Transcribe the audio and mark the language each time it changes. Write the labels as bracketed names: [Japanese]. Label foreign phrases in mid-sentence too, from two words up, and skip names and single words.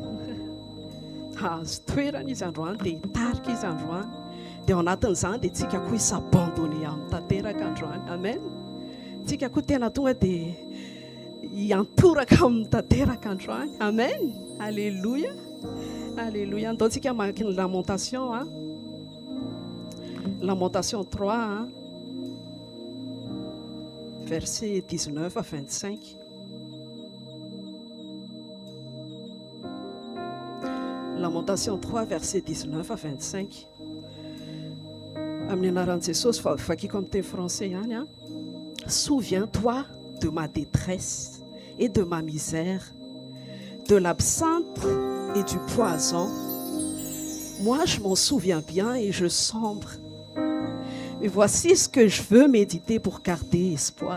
[Malagasy] Azo toerana izy androany dia hitarika izy androany. Dia ao anatin'izany dia tsika koa hisabandone amin'ny tanteraka androany. Amen. Tsika koa tena tonga dia hiantoraka amin'ny tanteraka androany. Amen. Alléluia. Alléluia. Andaontsika mamaky ny Lamentation, hein? Lamentation 3, hein? [French] Verset 19 à 25. Lamentation 3, verset 19 à 25. [Malagasy] Amin'ny anaran'i Jesosy, vakiko amin'ny teny français ihany, hein? [French] Souviens-toi de ma détresse et de ma misère, de l'absinthe et du poison. Moi, je m'en souviens bien et je sombre. Mais voici ce que je veux méditer pour garder espoir.